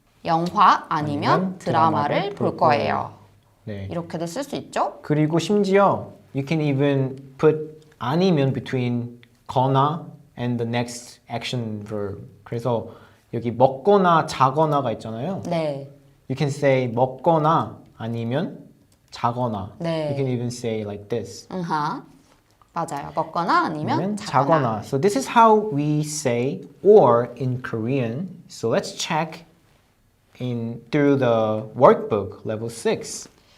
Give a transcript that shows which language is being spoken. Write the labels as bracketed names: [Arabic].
[Korean] 영화 아니면 드라마를 볼 거예요. 네. 이렇게도 쓸 수 있죠? 그리고 심지어 [English] you can even put 아니면 between 거나 and the next action verb. [Korean] 그래서 여기 먹거나 자거나가 있잖아요. 네. [English] You can say [Korean] 먹거나 아니면 자거나. 네. [English] You can even say like this. [Korean] 맞아요. 먹거나 아니면 자거나. [English] So this is how we say or in Korean. So let's check through the workbook level 6.